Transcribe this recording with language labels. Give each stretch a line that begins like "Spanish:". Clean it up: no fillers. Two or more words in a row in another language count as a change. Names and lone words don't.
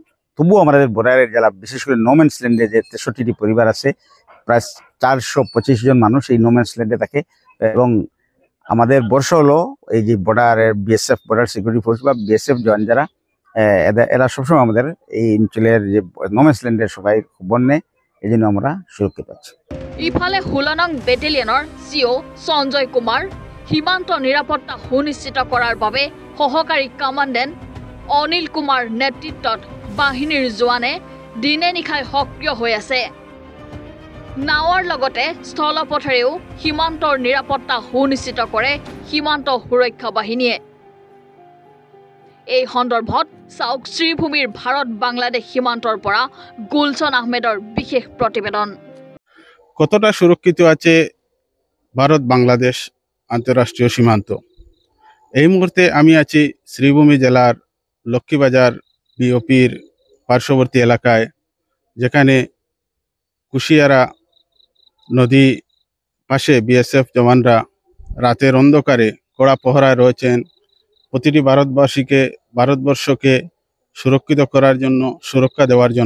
Bangla: তবুও আমাদের বর্ডারের জেলা, বিশেষ করে
English: no man's lande
Bangla: যে 63টি পরিবার আছে, প্রায় 425 জন মানুষ এই
English: no man's lande
Bangla: থাকে। এবং আমাদের বর্ষ হলো এই যে বর্ডারের বিএসএফ, বর্ডার সিকিউরিটি ফোর্স বা বিএসএফ জওয়ান যারা, এরা সবসময় আমাদের এই অঞ্চলের যে
English: no man's lander
Bangla: সবাই খবর নেয়, এই জন্য আমরা সুরক্ষিত আছি।
Assamese: ইফালে 16 নং বেটেলিয়নৰ চিঅ সঞ্জয় কুমাৰ সীমান্ত নিৰাপত্তা সুনিশ্চিত কৰাৰ বাবে সহকাৰী কমাণ্ডেণ্ট অনিল কুমাৰ নেতৃত্বত বাহিনীৰ জোৱানে দিনে নিশাই সক্ৰিয় হৈ আছে। নাৱৰ লগতে স্থলপথেৰেও সীমান্তৰ নিৰাপত্তা সুনিশ্চিত কৰে সীমান্ত সুৰক্ষা বাহিনীয়ে। এই সন্দৰ্ভত চাওক শ্ৰীভূমিৰ ভাৰত বাংলাদেশ সীমান্তৰ পৰা গুলছন আহমেদৰ বিশেষ প্ৰতিবেদন।
Bangla: কতটা সুরক্ষিত আছে ভারত বাংলাদেশ আন্তঃরাষ্ট্রীয় সীমান্ত? এই মুহূর্তে আমি আছি শ্রীভূমি জেলার লক্ষ্মীবাজার বিওপির পার্শ্ববর্তী এলাকায়, যেখানে কুশিয়ারা নদী পাশে বিএসএফ জওয়ানরা রাতের অন্ধকারে কড়া পহরায় রয়েছেন, প্রতিটি ভারতবর্ষকে সুরক্ষিত করার জন্য, সুরক্ষা দেওয়ার জন্য।